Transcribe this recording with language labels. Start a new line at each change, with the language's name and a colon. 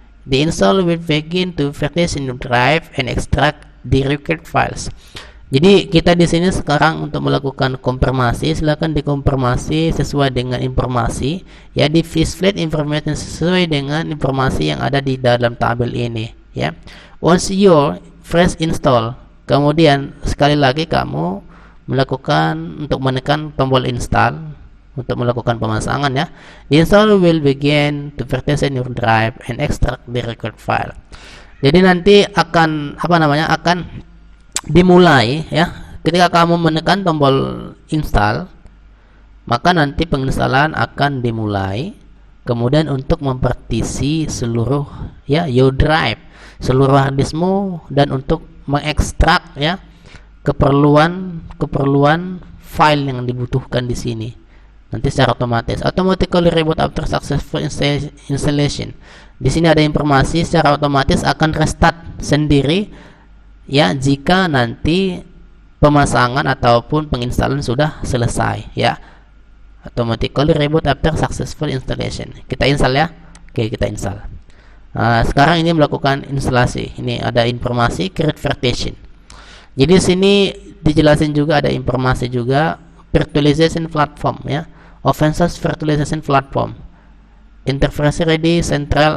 English: The install will begin to partition your drive and extract the required files.
Indonesian: Jadi kita di sini sekarang untuk melakukan konfirmasi, silakan dikonfirmasi sesuai dengan informasi ya, di display information sesuai dengan informasi yang ada di dalam tabel ini ya. Once you press install, kemudian sekali lagi kamu melakukan untuk menekan tombol install untuk melakukan pemasangan ya.
English: The install will begin to partition your drive and extract the required file.
Indonesian: Jadi nanti akan akan dimulai ya. Ketika kamu menekan tombol install, maka nanti penginstalan akan dimulai. Kemudian untuk mempartisi seluruh ya your drive, seluruh harddiskmu, dan untuk mengekstrak ya keperluan file yang dibutuhkan di sini. Nanti secara otomatis automatically reboot after successful installation. Di sini ada informasi secara otomatis akan restart sendiri ya jika nanti pemasangan ataupun penginstalan sudah selesai ya.
English: Automatically reboot after successful installation.
Indonesian: Kita install ya. Oke, kita install. Sekarang ini melakukan instalasi. Ini ada informasi create partition. Jadi sini dijelasin juga, ada informasi juga virtualization platform ya.
English: open source virtualization platform, interface ready central.